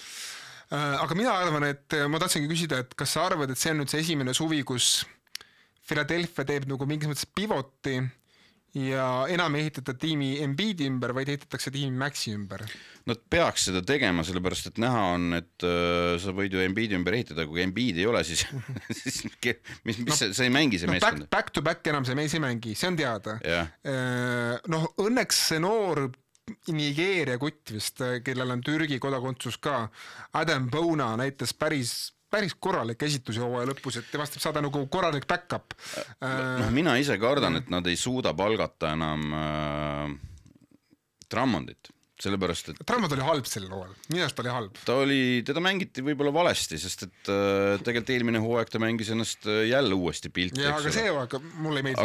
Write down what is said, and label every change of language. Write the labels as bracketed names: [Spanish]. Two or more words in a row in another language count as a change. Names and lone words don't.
[Estonian] Aga mina arvan, et ma tahtsingi küsida, et kas sa arvad, et see on nüüd see esimene suvi, kus Philadelphia teeb nagu mingis mõttes pivoti ja enam ei ehitata tiimi Embiidi ümber, vaid ehitatakse tiimi Maxi ümber? Nad peaks seda tegema, sellepärast, et näha on, et sa võid ju Embiidi ümber ehitada, kui Embiidi ei ole, siis see ei mängi see meeskond. [English] Back to back [Estonian] enam see mees ei mängi, see on teada. Õnneks see noor Nigeeria kutt vist, kellel on Türgi kodakondsus ka, Adam Bona näitas päris korralik esitusi hooaja lõpus, et temast saada nagu korralik back-up. Mina ise kardan, et nad ei suuda palgata enam Drummondit, sellepärast, et Drummond oli halb sel loal, minust oli halb. Teda mängiti võib-olla valesti, sest et tegelikult eelmine hooaeg ta mängis ennast jälle uuesti pilti. Ja, aga see hooaeg mulle ei meeldi.